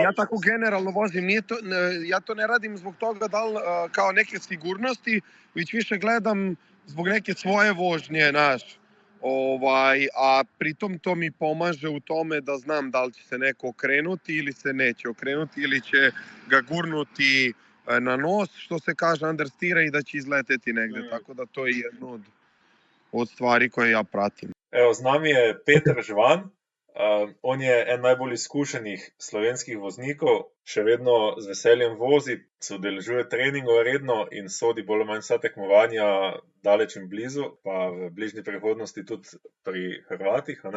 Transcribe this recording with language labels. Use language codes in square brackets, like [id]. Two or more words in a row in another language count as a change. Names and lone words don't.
[sr] Ja tako generalno vozim, ja to ne radim zbog toga da li kao neke sigurnosti, već više gledam zbog neke svoje vožnje, a pritom to mi pomaže u tome da znam da li će se neko okrenuti ili se neće okrenuti ili će ga gurnuti na nos, što se kaže understira, i da će izleteti negde, tako da to je jedno od stvari koje ja pratim. [sl] Evo, z nami je Peter Žvan, on je en najbolj izkušenih slovenskih voznikov, še vedno z veseljem vozi, se udeležuje treningov redno in sodi bolj ali manj vsa tekmovanja daleč in blizu, pa v bližnji prihodnosti tudi pri Hrvatih, a ne?